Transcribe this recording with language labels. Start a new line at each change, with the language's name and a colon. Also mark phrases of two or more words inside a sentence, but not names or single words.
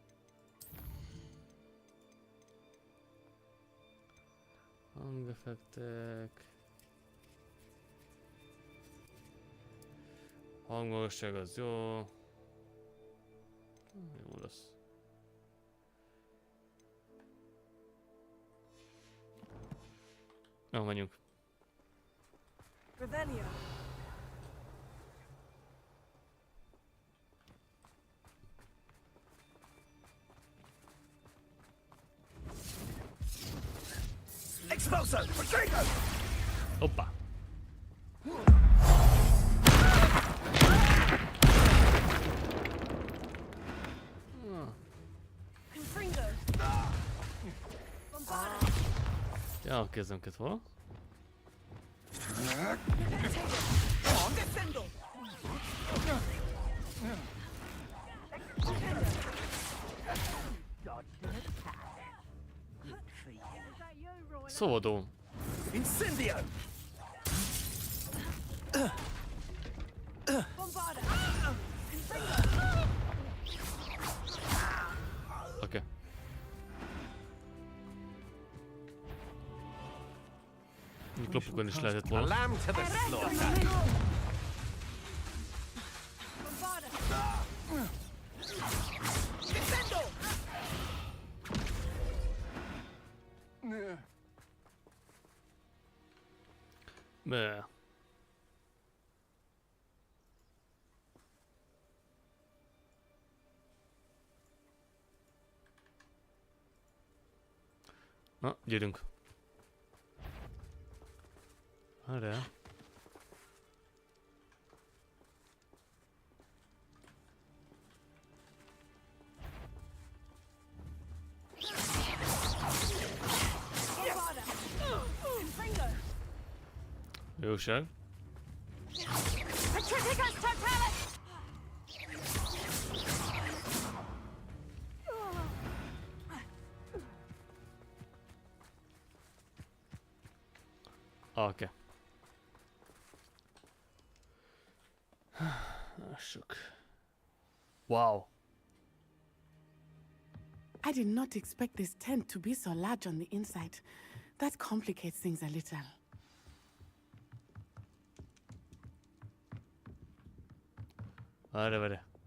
Hungarian: Hangeffektek. Hangmagasság az jó. Jó lesz. Jó, menjünk. Revelio. Expulso! Retrievo! Hoppá! Confringo. Bombarda. Ja, kezdem kellett volna. Descendo! Szabadon. Incendio! Bombarda. Oké. Klopukon is lehetett A volna.
English: lamb to the slaughter!
Hungarian: Bombarda. Descendo! Be. Na, gyerünk. Erre. Bombarda. Confringo. Jóság. Petrificus totalis. Oké. Lássuk.
English: Wow. I did not expect this tent to be so large on the inside. That complicates things a little.
Hungarian: Várj.